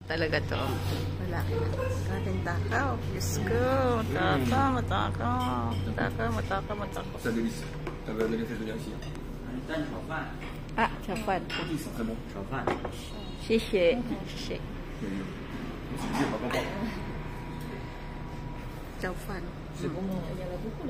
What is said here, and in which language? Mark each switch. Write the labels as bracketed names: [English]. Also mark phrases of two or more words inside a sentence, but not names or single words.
[Filipino] Talaga to. Wala ka na. Kating takaw. Diyos ko. Matakaw. [French] Ça délice. Ça va donner fait de bien ici. Ah, 炒饭。 Ils sont très bons. [Chinese] 谢谢。 炒饭。 [French] C'est bon. Il y en a beaucoup là.